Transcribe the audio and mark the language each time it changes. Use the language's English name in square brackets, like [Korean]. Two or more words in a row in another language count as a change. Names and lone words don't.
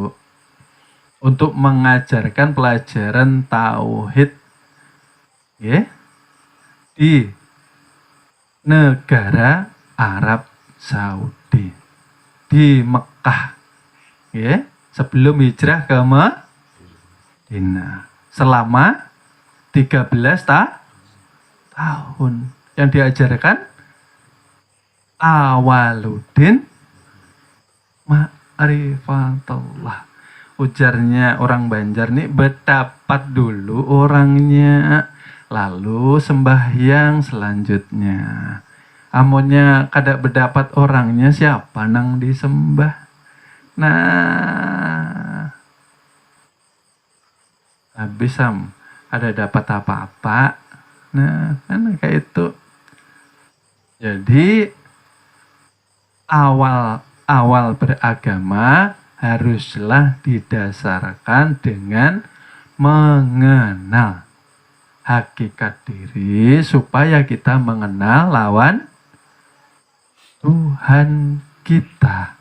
[Indonesian] Untuk mengajarkan pelajaran tauhid ya, di negara Arab Saudi, di Mekah ya, sebelum hijrah ke Madinah selama 13 tahun. [Arabic] Yang diajarkan Awaluddin Ma'rifatullah. [Banjar] Ujarnya orang Banjar nih, berdapat dulu orangnya, lalu sembahyang selanjutnya. Amonnya kada berdapat orangnya, siapa nang disembah? Nah, habis ada dapat apa-apa. Nah, [Indonesian] kan kayak itu. Jadi awal beragama haruslah didasarkan dengan mengenal hakikat diri supaya kita mengenal lawan Tuhan kita.